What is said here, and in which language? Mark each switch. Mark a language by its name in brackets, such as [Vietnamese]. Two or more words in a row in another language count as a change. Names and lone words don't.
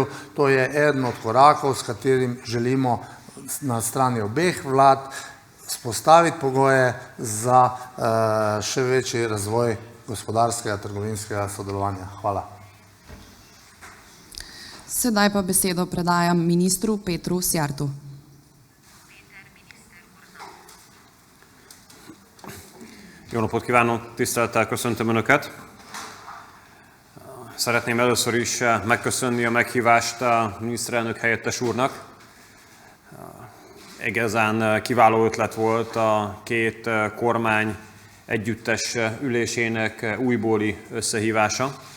[Slovenian] To je eden od korakov, s katerim želimo na strani obeh vlad spostaviti pogoje za še večji razvoj gospodarskega, trgovinskega sodelovanja. Hvala. Sedaj pa besedo predajam ministru Petru Szijjártó. [Hungarian] Jó napot kívánok, tisztelettel köszöntöm Önöket. Szeretném először is megköszönni a meghívást a miniszterelnök helyettes úrnak. Igazán kiváló ötlet volt a két kormány együttes ülésének újbóli összehívása.